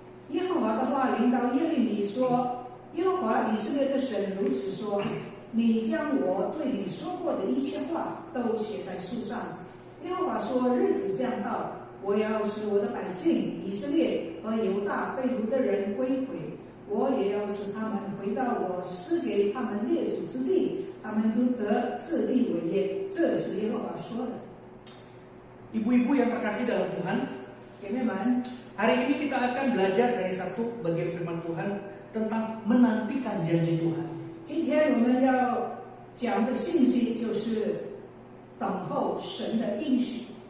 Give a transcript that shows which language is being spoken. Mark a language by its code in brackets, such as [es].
[zh] 耶和华的话临到耶利米说：“耶和华以色列的神如此说：你将我对你说过的一切话都写在书上。耶和华说：日子将到，我要使我的百姓以色列和犹大被掳的人归回。” 我也要使他们回到我赐给他们列祖之地，他们就得这地为业。这是耶和华说的。 [id] Ibu-ibu yang terkasih dalam Tuhan, [zh] 姐妹们， [id] hari ini kita akan belajar dari satu bagian firman Tuhan tentang menantikan janji Tuhan. [zh] 今天我们要讲的信息就是等候神的应许。